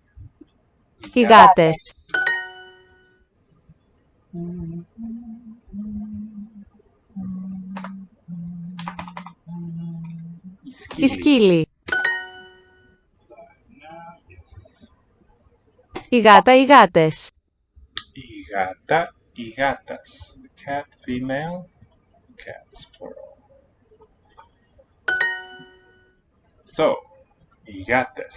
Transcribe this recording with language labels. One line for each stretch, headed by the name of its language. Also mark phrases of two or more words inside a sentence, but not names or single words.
Greek: Οι γάτες. Οι σκύλοι. Η γάτα, οι γάτες. Η γάτα, οι γάτας.
English: The cat, female. Cats, plural. So,
Greek: οι γάτες.